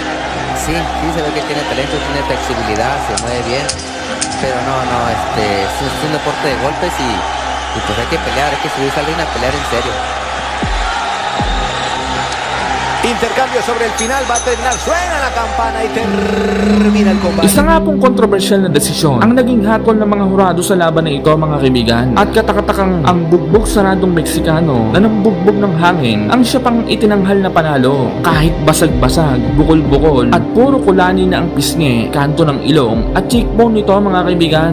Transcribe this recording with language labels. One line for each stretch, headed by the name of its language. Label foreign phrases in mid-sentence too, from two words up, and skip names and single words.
Spanish: Sí, se ve que tiene talento, tiene flexibilidad, se mueve bien. Pero es un deporte de golpes y pues hay que pelear, hay que subirse al ring a pelear en serio. Intercambio sobre el final, va a terminar, suena la campana y termina el combate.
Filipino: Isa nga pong kontrobersyal na desisyon ang naging hatol ng mga hurado sa laban na ito, mga kaibigan. At katakatakang ang bugbog saradong Meksikano na nambugbog ng hangin ang siya pang itinanghal na panalo. Kahit basag-basag, bukol-bukol at puro kulani na ang pisngi, kanto ng ilong at cheekbone nito, mga kaibigan.